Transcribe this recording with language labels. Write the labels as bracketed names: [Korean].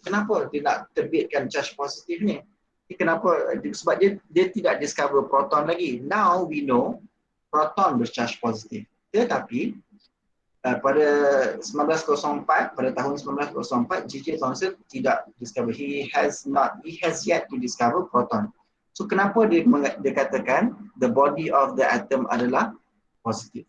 [Malay] Kenapa dia nak terbitkan charge positif ni? Kenapa? Sebab dia tidak discover proton lagi. [English] Now we know [Malay] proton bercharge positif. Tetapi pada 1904, pada tahun 1904, J.J. Thomson tidak discover. [English] He has yet to discover proton. [Malay] So kenapa dia katakan [English] the body of the atom [Malay] adalah positif?